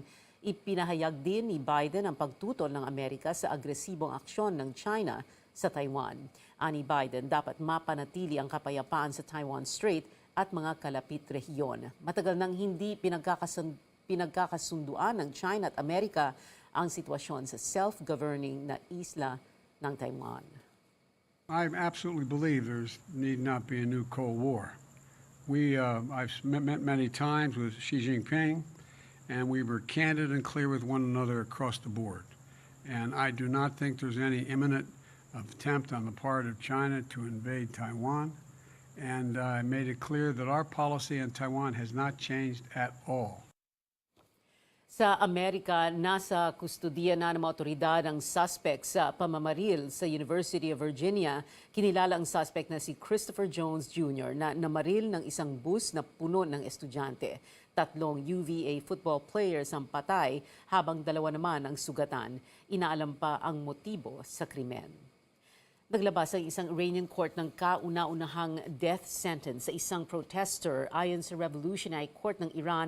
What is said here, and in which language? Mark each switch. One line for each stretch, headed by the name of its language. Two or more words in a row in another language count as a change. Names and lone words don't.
Filipino: Ipinahayag din ni Biden ang pagtutol ng Amerika sa agresibong aksyon ng China sa Taiwan. Ani Biden, dapat mapanatili ang kapayapaan sa Taiwan Strait at mga kalapit rehiyon. Matagal nang hindi pinagkakasunduan ng China at Amerika ang sitwasyon sa self-governing na isla ng Taiwan.
English: I absolutely believe there's need not be a new Cold War. I've met many times with Xi Jinping, and we were candid and clear with one another across the board. And I do not think there's any imminent attempt on the part of China to invade Taiwan. And I made it clear that our policy on Taiwan has not changed at all.
Filipino: Sa Amerika, nasa kustudiya na ng mga otoridad ang suspect sa pamamaril sa University of Virginia. Kinilala ang suspect na si Christopher Jones Jr. na namaril ng isang bus na puno ng estudyante. 3 UVA
English: football players
Filipino: ang patay habang 2 naman ang sugatan. Inaalam pa ang motibo sa krimen. Naglabas ang isang
English: Iranian court
Filipino: ng kauna-unahang
English: death sentence
Filipino: sa isang protester ayon sa Revolutionary Court ng Iran.